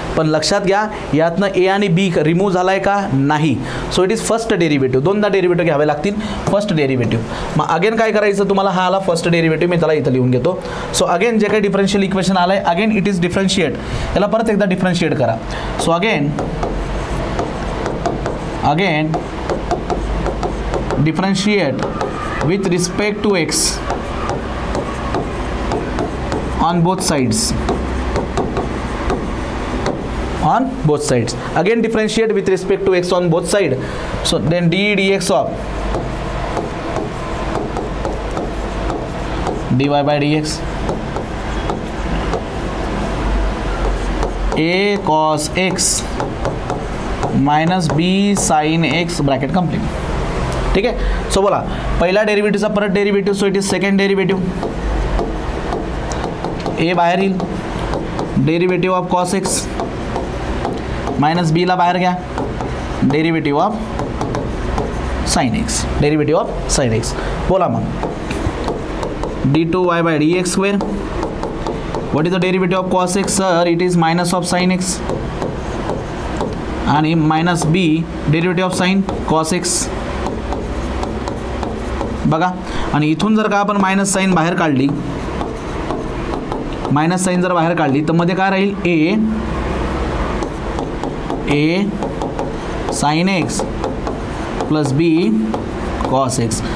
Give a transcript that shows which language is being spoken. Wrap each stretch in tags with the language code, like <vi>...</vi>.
<mr>पण लक्षात घ्या, यातनं a आणि b रिमूव्ह झाला आहे का, नाही.</mr> <en>So it is first derivative.</en> <mr>2दा derivative घ्यावे लागतील, फर्स्ट डेरिव्हेटिव्ह. मग अगेन काय करायचं तुम्हाला, हा आला फर्स्ट डेरिव्हेटिव्ह, मी त्याला इथं लिहून घेतो. सो अगेन जे काही डिफरन्शियल इक्वेशन आलं आहे, अगेन</mr> <en>it is differentiate,</en> <mr>याला परत एकदा डिफरन्शिएट करा. So again differentiate</mr> <en>with respect to x on both sides. Again differentiate with respect to x on both sides. So then d dx of dy by dx a cos x minus b sine x bracket complete.</en> <mr>ठीक आहे. So बोला पहिला डेरिव्हेटिव्हचा परत derivative,</mr> <en>So it is second derivative. A</en> <mr>बाहेर येईल,</mr> <en>derivative of cos x minus</en> <mr>बीला बाहेर घ्या,</mr> <en>Derivative of sine x, derivative of sine x.</en> <mr>बोला मग</mr> <en>d2y by dx square. What is the derivative of cos x? Sir, it is minus of sin x.</en> <mr>आणि</mr> <en>Minus b derivative of sine cos x.</en> <mr>बघा आणि इथून जर का आपण minus sign बाहेर काढली, मायनस साइन जर बाहेर काढली तर मध्ये काय राहील, ए साइन एक्स प्लस बी कॉस एक्स.</mr>